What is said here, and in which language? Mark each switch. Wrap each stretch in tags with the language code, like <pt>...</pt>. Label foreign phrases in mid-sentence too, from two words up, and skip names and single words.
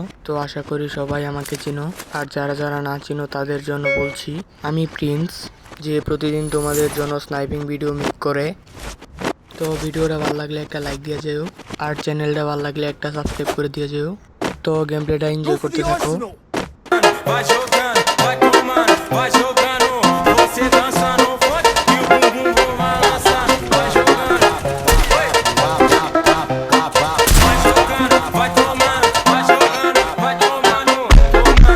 <bn>তো আশা করি সবাই আমাকে চিনো, আর যারা যারা না চিনো তাদের জন্য বলছি, আমি প্রিন্স, যে প্রতিদিন তোমাদের জন্য</bn> <en>sniping video</en> <bn>মেক করে। তো ভিডিওটা ভালো লাগলে একটা লাইক দিয়ে যেও, আর চ্যানেলটা ভালো লাগলে একটা সাবস্ক্রাইব করে দিয়ে যেও। তো</bn> <en>game play enjoy</en> <bn>করতে থাকো।</bn> <pt>Vai jogando, vai tomando, vai jogando. Você dança no funk e o bumbum vou balançar. Vai jogando, vai jogando, vai tomando, vai jogando, vai tomando, tomando.</pt>